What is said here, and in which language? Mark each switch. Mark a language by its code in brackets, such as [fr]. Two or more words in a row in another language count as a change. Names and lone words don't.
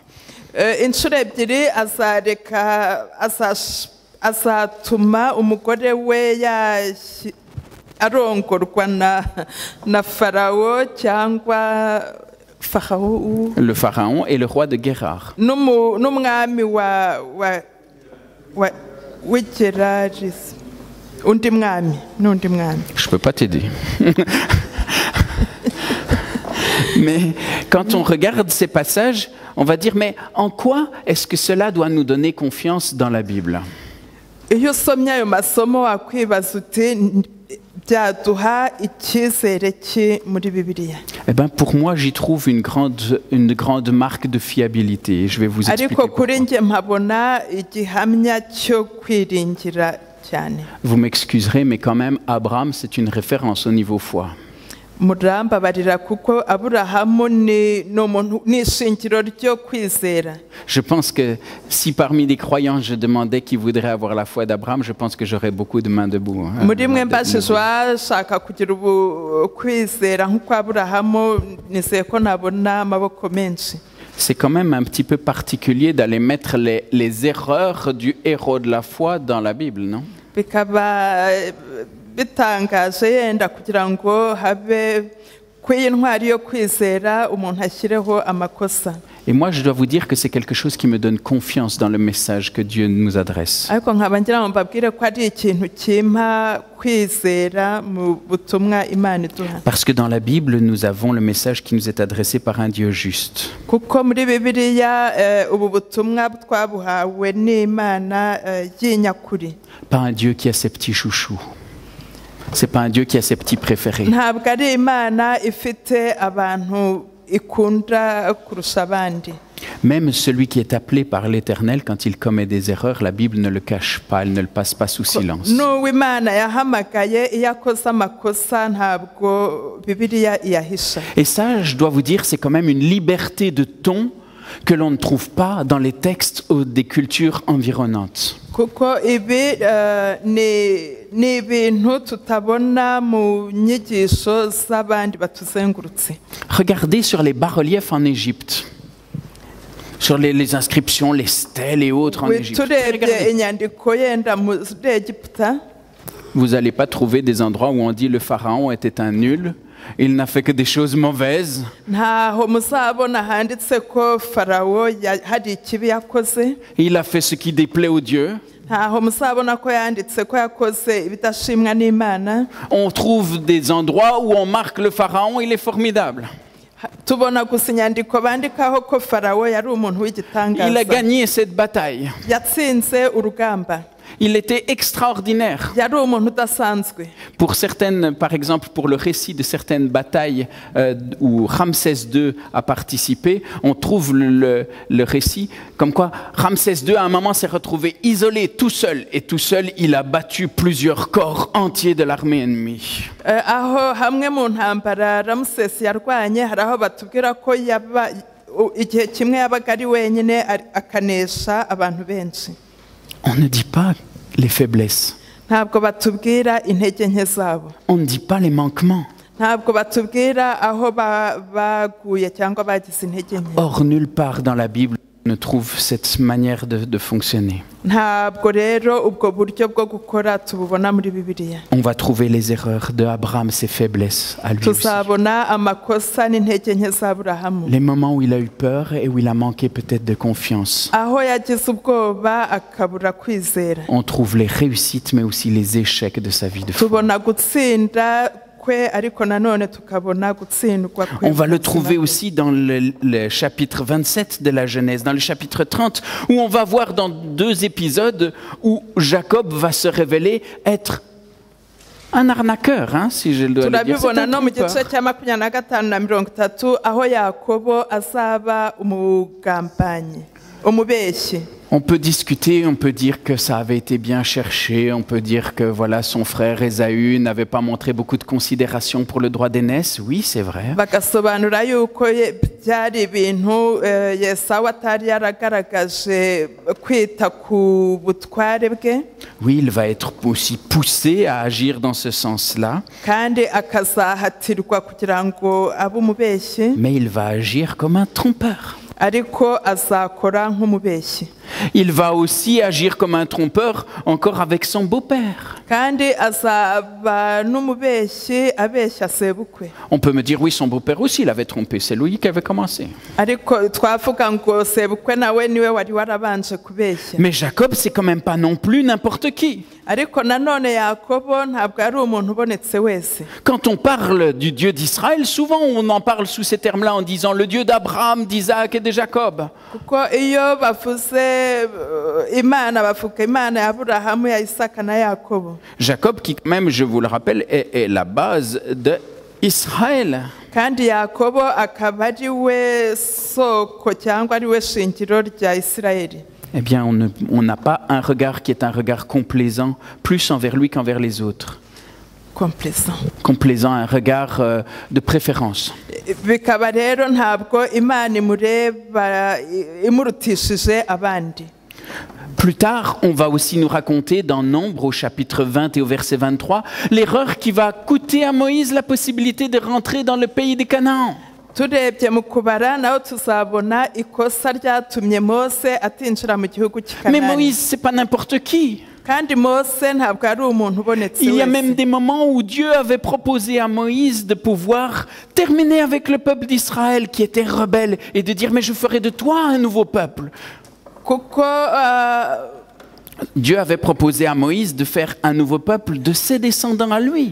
[rw] inshuro ebyiri azatuma umugore we arongorwa na Farawo cyangwa [fr] le pharaon et le roi de Guérar. [rw] n'umwami w'Igerari. Undi mwami. [fr] Je peux pas t'aider. Mais quand on regarde ces passages, on va dire, mais en quoi est-ce que cela doit nous donner confiance dans la Bible? [rw] Iyo usomye ayo masomo wakwibaza uti byaduha icyizere ki muri Bibiliya. [fr] Eh ben, pour moi, j'y trouve une grande marque de fiabilité. Je vais vous expliquer ariko pourquoi. [rw] kuri njye mpabona igihamya cyo kwiringira cyane. [fr] Vous m'excuserez, mais quand même, Abraham, c'est une référence au niveau foi. [rw] murambabarira kuko Aburahamu ni ishingiro ryo kwizera. [fr] Je pense que si parmi les croyants je demandais qui voudrait avoir la foi d'Abraham, je pense que j'aurais beaucoup de mains debout. [rw] muri mwe mbashije washaka kugira kwizera nk'uko Aburahamu nizeye ko nabona amaboko menshi. [fr] C'est quand même un petit peu particulier d'aller mettre les erreurs du héros de la foi dans la Bible, non? [rw] Bikaba bitangaje yenda kugira ngo habe kw'intwari yo kwizera umuntu ashyireho amakosa. [fr] Et moi, je dois vous dire que c'est quelque chose qui me donne confiance dans le message que Dieu nous adresse. [rw] ariko nkaba ngira ngo mbabwire ko ari ikintu kimpa kwizera mu butumwa Imana iduha. [fr] Parce que dans la Bible, nous avons le message qui nous est adressé par un Dieu juste. [rw] kuko muri Bibiliya ubu butumwa twabuhawe n'Imana y'inyakuri. [fr] Pas un Dieu qui a ses petits chouchous. C'est pas un Dieu qui a ses petits préférés. [rw] ntabwo ari Imana ifite abantu ikunda kurusha abandi. [fr] Même celui qui est appelé par l'Éternel, quand il commet des erreurs, la Bible ne le cache pas, elle ne le passe pas sous silence. [rw] n'uwo imana yahamagaye iyo akoze amakosa ntabwo bibiliya iyahisha. [fr] Et ça, je dois vous dire, c'est quand même une liberté de ton que l'on ne trouve pas dans les textes des cultures environnantes. [rw] kuko ibi ni ibintu tutabona mu nyigisho z'abandi batuzengurutse. [fr] Regardez sur les bas-reliefs en Égypte, sur les inscriptions, les stèles et autres en Égypte. turebye Regardez. [rw] inyandiko yenda muri Egiputa, [fr] Vous n'allez pas trouver des endroits où on dit le pharaon était un nul, il n'a fait que des choses mauvaises. [rw] ntaho muzabona handitse ko farawo hari ikibi yakoze. [fr] Il a fait ce qui déplaît aux dieux. [rw] ntaho muzabona ko yanditse ko yakoze ibidashimwa n'Imana. [fr] On trouve des endroits où on marque le pharaon, il est formidable. [rw] tubona gusa inyandiko bandikaho ko farawo yari umuntu [fr] Il a w'igitangaza, gagné cette bataille. [rw] yatsinze urugamba, [fr] Il était extraordinaire. [rw] yari umuntu udasanzwe. [fr] Pour certaines, par exemple, pour le récit de certaines batailles où Ramsès II a participé, on trouve le récit comme quoi Ramsès II, à un moment, s'est retrouvé isolé, tout seul. Et tout seul, il a battu plusieurs corps entiers de l'armée ennemie. [rw] Aho hamwe mu ntambara Ramsesi yarwanye hari aho batubwira ko igihe kimwe yabaga ari wenyine akanesha abantu benshi. [fr] On ne dit pas les faiblesses. [rw] Ntabwo batubwira intege nke zabo, [fr] On ne dit pas les manquements. [rw] ntabwo batubwira aho baguye cyangwa bagize intege nke. [fr] Or, nulle part dans la Bible on ne trouve cette manière de fonctionner. [rw] Ntabwo rero ubwo buryo bwo gukora tububona muri Bibiliya. [fr] On va trouver les erreurs de Abraham, ses faiblesses à lui aussi. [rw] Tuzabona amakosa n'intege nke z'Aburahamu, [fr] Les moments où il a eu peur et où il a manqué peut-être de confiance. [rw] aho yagize ubwoba akabura kwizera. [fr] On trouve les réussites mais aussi les échecs de sa vie de foi. [rw] Tubona gutsinda kwe ariko nanone tukabona gutsindwa kwe. [fr] On va le trouver aussi dans le chapitre 27 de la Genèse, dans le chapitre 30, où on va voir dans 2 épisodes où Jacob va se révéler être un arnaqueur, hein, si je dois le dire. C'est [rw] turabibona [fr] un [rw] no mu [fr] trompeur. [rw] gice cya 25 na 30 aho Yakobo azaba umugambanyi, umubeshyi. [fr] On peut discuter, on peut dire que ça avait été bien cherché, on peut dire que voilà, son frère Ésaü n'avait pas montré beaucoup de considération pour le droit d'aînesse. Oui, c'est vrai. [rw] Bagasobanura yuko byari ibintu Yesawu atari yaragaragaje kwita ku butware bwe, [fr] Oui, il va être aussi poussé à agir dans ce sens-là, [rw] kandi akazahatirwa kugira ngo abe umubeshyi, [fr] mais il va agir comme un trompeur. [rw] ariko azakora nk'umubeshyi. [fr] Il va aussi agir comme un trompeur encore avec son beau-père. [rw] kandi azaba n'umubeshyi abeshya sebukwe. [fr] On peut me dire, oui, son beau-père aussi l'avait trompé, c'est lui qui avait commencé. [rw] ariko twavuga ngo sebukwe nawe niwe wari warabanje kubeshya. [fr] Mais Jacob, c'est quand même pas non plus n'importe qui. [rw] ariko nanone Yakobo ntabwo ari umuntu ubonetse wese. [fr] Quand on parle du Dieu d'Israël, souvent on en parle sous ces termes-là en disant le Dieu d'Abraham, d'Isaac et de Jacob. [rw] kuko iyo bavuze Imana bavuga Imana ya Aburahamu, ya Isaka na Yakobo. [fr] Jacob, qui quand même, je vous le rappelle, est la base d'Israël. [rw] kandi Yakobo akaba ari we soko cyangwa ari we shingiro rya Isirayeli. [fr] Eh bien, on n'a pas un regard qui est un regard complaisant, plus envers lui qu'envers les autres. Complaisant, un regard de préférence. [rw] bikaba rero ntabwo Imana imureba imurutishije abandi. [fr] Plus tard, on va aussi nous raconter dans Nombre au chapitre 20 et au verset 23 l'erreur qui va coûter à Moïse la possibilité de rentrer dans le pays des Canaan. [rw] turebye mu kubara naho tuzabona ikosa ryatumye Mose atinjira mu gihugu cy'i Mais Kanani. [fr] Moïse, c'est pas n'importe qui. [rw] kandi Mose ntabwo ari umuntu ubonetse [fr] Il y a wese. même des moments où Dieu avait proposé à Moïse de pouvoir terminer avec le peuple d'Israël qui était rebelle et de dire mais je ferai de toi un nouveau peuple. kuko Dieu avait proposé à Moïse de faire un nouveau peuple de ses descendants à lui.